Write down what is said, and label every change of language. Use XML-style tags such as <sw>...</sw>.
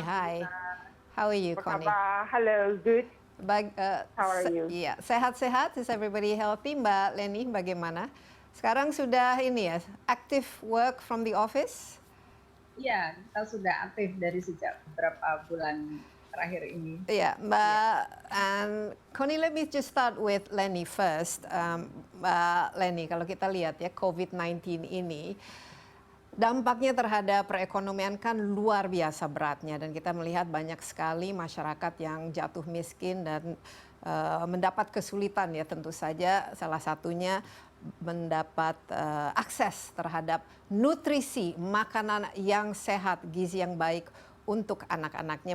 <en>Hai. How are you, Connie? Hello, good. How are you?</en> <id>Iya, sehat-sehat.</id> <en>Is everybody healthy?</en> <id>Mbak Leni, bagaimana? Sekarang sudah ini ya,</id> <en>active work from the office?</en> <id>Iya, kita sudah aktif dari sejak beberapa bulan terakhir ini.</id> <en>Yeah, and Connie, let me just start with Lenny first.</en> <id>Lenny, kalau kita lihat ya COVID-19 ini dampaknya terhadap perekonomian kan luar biasa beratnya, dan kita melihat banyak sekali masyarakat yang jatuh miskin dan mendapat kesulitan ya, tentu saja salah satunya mendapat akses terhadap nutrisi, makanan yang sehat, gizi yang baik untuk anak-anaknya.</id>